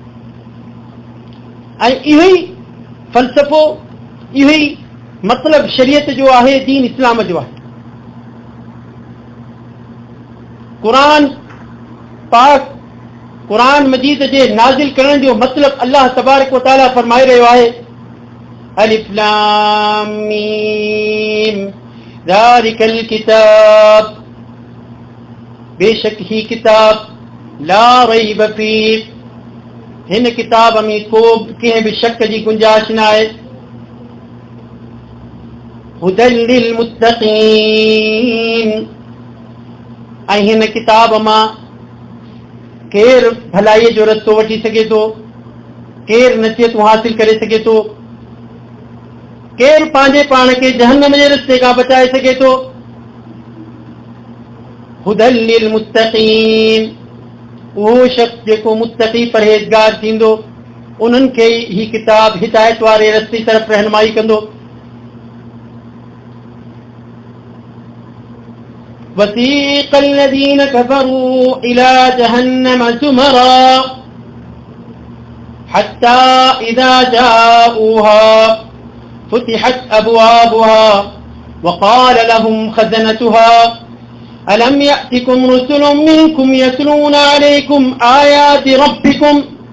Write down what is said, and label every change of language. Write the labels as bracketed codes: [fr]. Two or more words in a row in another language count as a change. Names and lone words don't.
[sd] ऐं इहो ई फ़लसफ़ो, इहो ई मतिलबु शरीयत जो आहे, दीन इस्लाम जो आहे। क़ुरान मजीद जे नाज़िल करण जो मतिलबु अल्लाह तबारक व तआला फरमाए रहियो आहे, [ar] الم ذلك الكتاب, [sd] बेशक ही किताब [ar] لا ريب فيه, [sd] हिन किताब में को कंहिं बि शक जी गुंजाइश न आहे, [ar] هدى للمتقين, [sd] ऐं हिन किताब मां केरु भलाईअ जो रस्तो वठी सघे थो, केरु नसीहतूं हासिल करे सघे थो, केरु पंहिंजे पाण खे जहन्नम जे रस्ते खां बचाए सघे थो। [ar] هدى للمتقين, [sd] उहो शख़्स जेको मुत्तक़ी परहेज़गार थींदो उन्हनि खे ही किताब हिदायत वारे रस्ते तरफ़ रहनुमाई कंदो। [ar] वसीक़ الذين كفروا إلى جهنم زمرا حتى إذا جاءوها فتحت أبوابها وقال لهم خزنتها ألم يأتكم رسل منكم يتلون عليكم آيات ربكم